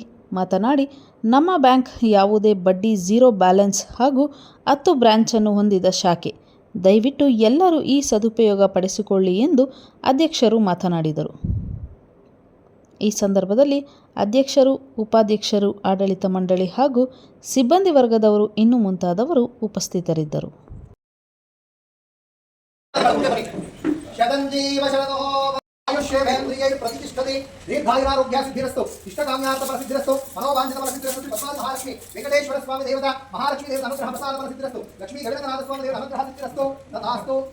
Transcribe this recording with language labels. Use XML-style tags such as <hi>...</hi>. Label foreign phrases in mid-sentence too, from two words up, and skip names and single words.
<kn>ಮಾತನಾಡಿ, ನಮ್ಮ ಬ್ಯಾಂಕ್ ಯಾವುದೇ ಬಡ್ಡಿ,</kn> <en>zero balance</en> <kn>ಹಾಗೂ 10 ಬ್ರಾಂಚನ್ನು ಹೊಂದಿದ ಶಾಖೆ. ದಯವಿಟ್ಟು ಎಲ್ಲರೂ ಈ ಸದುಪಯೋಗ ಪಡಿಸಿಕೊಳ್ಳಿ ಎಂದು ಅಧ್ಯಕ್ಷರು ಮಾತನಾಡಿದರು. ಈ ಸಂದರ್ಭದಲ್ಲಿ ಅಧ್ಯಕ್ಷರು, ಉಪಾಧ್ಯಕ್ಷರು, ಆಡಳಿತ ಮಂಡಳಿ ಹಾಗೂ ಸಿಬ್ಬಂದಿ ವರ್ಗದವರು ಇನ್ನು ಮುಂತಾದವರು ಉಪಸ್ಥಿತರಿದ್ದರು.</kn> <sa>आयुष्येन्द्रिय प्रतिष्ठते दीर्घायुरारोग्य सिद्धिरस्तु इष्टकाम्यार्थ प्रसिद्धिरस्तु मनोवांछित प्रसिद्धिरस्तु भगवान महालक्ष्मी वेंकटेश्वर स्वामी देवता महालक्ष्मी देवता अनुग्रह प्रसाद प्रसिद्धिरस्तु लक्ष्मी गणनाथ स्वामी देवता अनुग्रह सिद्धिरस्तु तथास्तु</sa>